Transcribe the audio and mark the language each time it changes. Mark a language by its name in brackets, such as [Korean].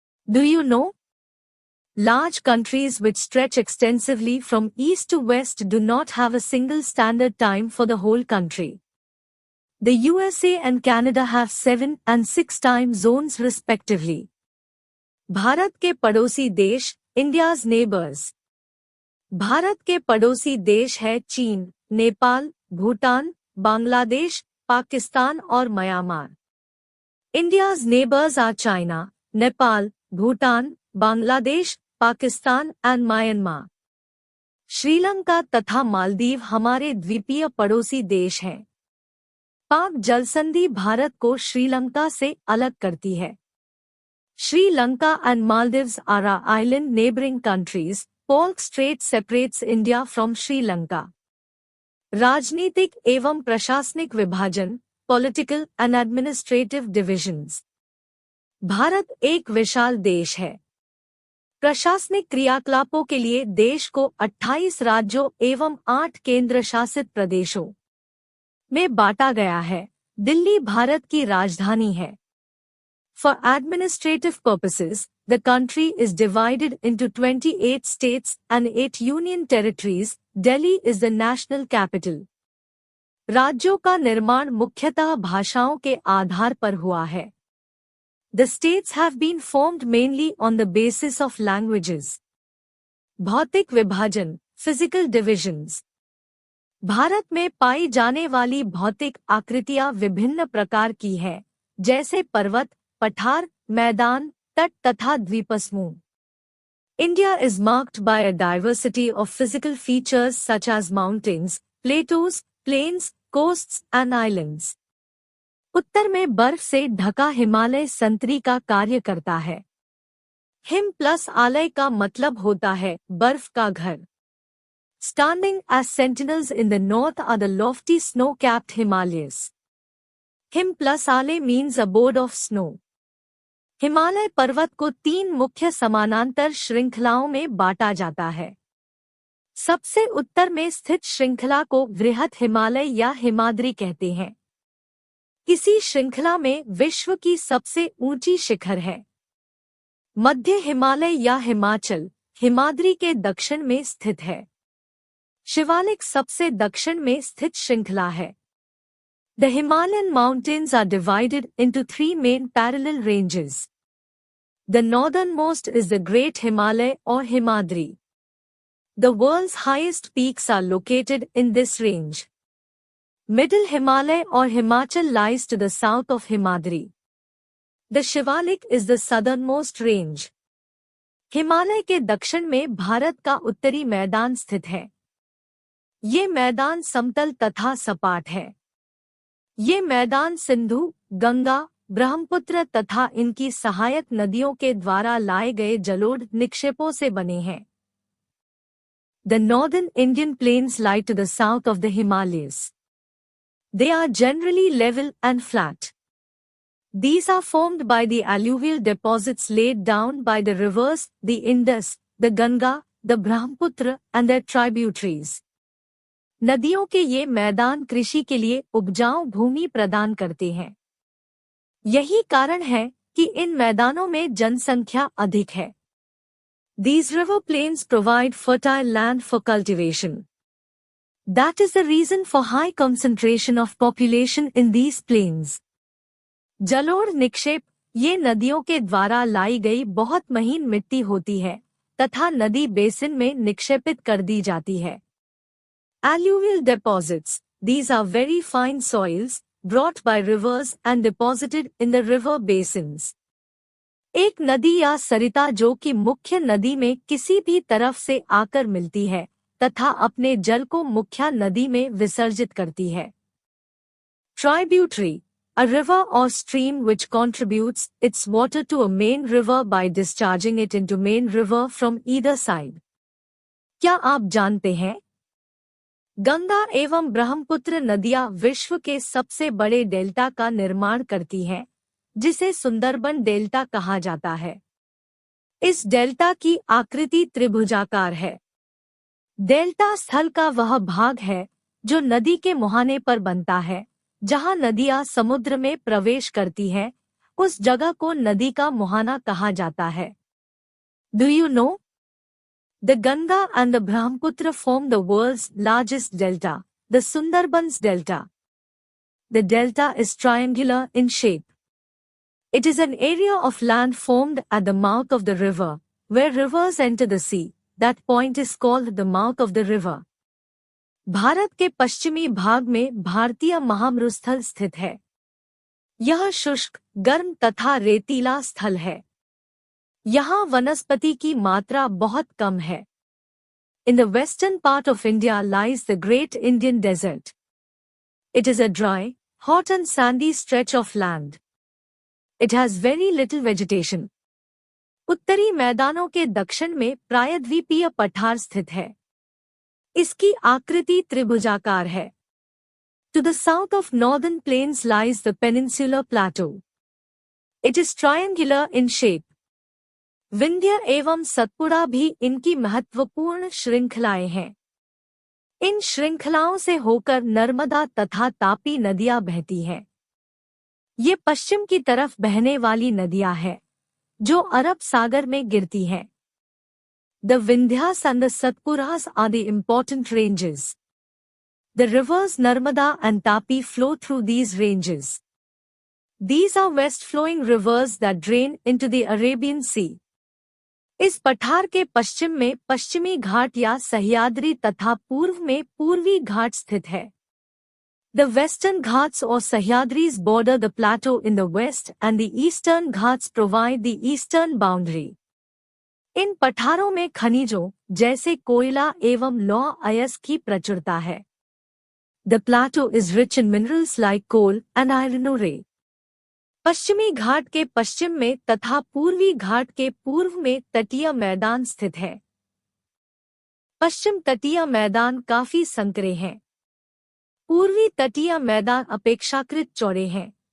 [English] Do you know? Large countries which stretch extensively from east to west do not have a single standard time for the whole country. The USA and Canada have 7 and 6 time zones respectively. [Hindi] Bharat के पड़ोसी देश, [English] India's neighbours. [Hindi] Bharat के पड़ोसी देश है चीन, नेपाल, भूटान, बांग्लादेश, पाकिस्तान और Myanmar. [English] India's neighbors are China, Nepal, Bhutan, Bangladesh, Pakistan and Myanmar. [Hindi] Sri Lanka तथा मालदीव हमारे द्वीपीय पड़ोसी देश हैं। पाक जलसंधि भारत को श्रीलंका से अलग करती है। [English] Sri Lanka and Maldives are our island neighboring countries. Polk Strait separates India from Sri Lanka. [Hindi] राजनीतिक एवं प्रशासनिक विभाजन, [English] Political and administrative divisions. [Hindi] Bharat एक विशाल देश है। प्रशासनिक क्रियाकलापों के लिए देश को 28 राज्यों एवं 8 केंद्र शासित प्रदेशों में बांटा गया है। दिल्ली भारत की राजधानी है। [English] For administrative purposes, the country is divided into 28 states and 8 union territories. Delhi is the national capital. [Hindi] राज्यों का निर्माण मुख्यतः भाषाओं के आधार पर हुआ है। [English] The states have been formed mainly on the basis of languages. [Hindi] भौतिक विभाजन, [English] physical divisions. [Hindi] भारत में पाई जाने वाली भौतिक आकृतियां विभिन्न प्रकार की हैं, जैसे पर्वत, पठार, मैदान, तट तथा द्वीपसमूह। [English] India is marked by a diversity of physical features such as mountains, plateaus, plains, coasts and islands. [Hindi] उत्तर में बर्फ से ढका हिमालय संतरी का कार्य करता है। हिम प्लस आलय का मतलब होता है बर्फ का घर। [English] Standing as sentinels in the north are the lofty snow-capped Himalayas. Him plus alaya means abode of snow. [Hindi] Himalaya पर्वत को 3 मुख्य समानांतर श्रृंखलाओं में बांटा जाता है। सबसे उत्तर में स्थित श्रृंखला को वृहत हिमालय या हिमाद्री कहते हैं। इसी श्रृंखला में विश्व की सबसे ऊंची शिखर है। मध्य हिमालय या हिमाचल हिमाद्री के दक्षिण में स्थित है। शिवालिक सबसे दक्षिण में स्थित श्रृंखला है। [English] The Himalayan mountains are divided into 3 main parallel ranges. The northernmost is the Great Himalaya or Himadri. The world's highest peaks are located in this range. Middle Himalaya or Himachal lies to the south of Himadri. The Shivalik is the southernmost range. [Hindi] Himalaya के दक्षिण में भारत का उत्तरी मैदान स्थित है। ये मैदान समतल तथा सपाट है। ये मैदान सिंधु, गंगा, ब्रह्मपुत्र तथा इनकी सहायक नदियों के द्वारा लाए गए जलोढ़ निक्षेपों से बने हैं। [English] The northern Indian plains lie to the south of the Himalayas. They are generally level and flat. These are formed by the alluvial deposits laid down by the rivers, the Indus, the Ganga, the Brahmaputra and their tributaries. [Hindi] नदियों के ये मैदान कृषि के लिए उपजाऊ भूमि प्रदान करते हैं। यही कारण है कि इन मैदानों में जनसंख्या अधिक है। [English] These river plains provide fertile land for cultivation. That is the reason for high concentration of population in these plains. [Hindi] जलोढ़ निक्षेप ये नदियों के द्वारा लाई गई बहुत महीन मिट्टी होती है तथा नदी बेसिन में निक्षेपित कर दी जाती है। [English] Alluvial deposits, these are very fine soils, brought by rivers and deposited in the river basins. [Hindi] एक नदी या सरिता जो कि मुख्य नदी में किसी भी तरफ से आकर मिलती है तथा अपने जल को मुख्य नदी में विसर्जित करती है। [English] Tributary, a river or stream which contributes its water to a main river by discharging it into main river from either side. [Hindi] क्या आप जानते हैं? गंगा एवं ब्रह्मपुत्र नदियां विश्व के सबसे बड़े डेल्टा का निर्माण करती हैं, जिसे सुंदरबन डेल्टा कहा जाता है। इस डेल्टा की आकृति त्रिभुजाकार है। डेल्टा स्थल का वह भाग है जो नदी के मुहाने पर बनता है। जहां नदियां समुद्र में प्रवेश करती हैं, उस जगह को नदी का मुहाना कहा जाता है। [English] Do you know? The Ganga and the Brahmaputra form the world's largest delta, the Sundarbans Delta. The delta is triangular in shape. It is an area of land formed at the mouth of the river, where rivers enter the sea. That point is called the mouth of the river. [Hindi] Bharat के पश्चिमी भाग में भारतीय महामरुस्थल स्थित है। यह शुष्क, गर्म तथा रेतीला स्थल है। यहाँ वनस्पति की मात्रा बहुत कम है। [English] In the western part of India lies the Great Indian Desert. It is a dry, hot and sandy stretch of land. It has very little vegetation. [Hindi] उत्तरी मैदानों के दक्षिण में प्रायद्वीपीय पठार स्थित है। इसकी आकृति त्रिभुजाकार है। [English] To the south of northern plains lies the peninsular plateau. It is triangular in shape. [Hindi] Vindhya एवं सतपुड़ा भी इनकी महत्वपूर्ण श्रृंखलाएं हैं। इन श्रृंखलाओं से होकर नर्मदा तथा तापी नदियां बहती हैं। ये पश्चिम की तरफ बहने वाली नदियां हैं, जो अरब सागर में गिरती हैं। [English] The Vindhyas and the Satpuras are the important ranges. The rivers Narmada and Tapi flow through these ranges. These are west-flowing rivers that drain into the Arabian Sea. [Hindi] इस पठार के पश्चिम में पश्चिमी घाट या सह्याद्री तथा पूर्व में पूर्वी घाट स्थित है। [English] The Western Ghats or Sahyadris border the plateau in the west and the Eastern Ghats provide the eastern boundary. [Hindi] इन पठारों में खनिजों जैसे कोयला एवं लौह अयस्क की प्रचुरता है। [English] The plateau is rich in minerals like coal and iron ore. [Hindi] पश्चिमी घाट के पश्चिम में तथा पूर्वी घाट के पूर्व में तटीय मैदान स्थित है। पश्चिम तटीय मैदान काफी संकरे हैं। पूर्वी तटीय मैदान अपेक्षाकृत चौड़े हैं।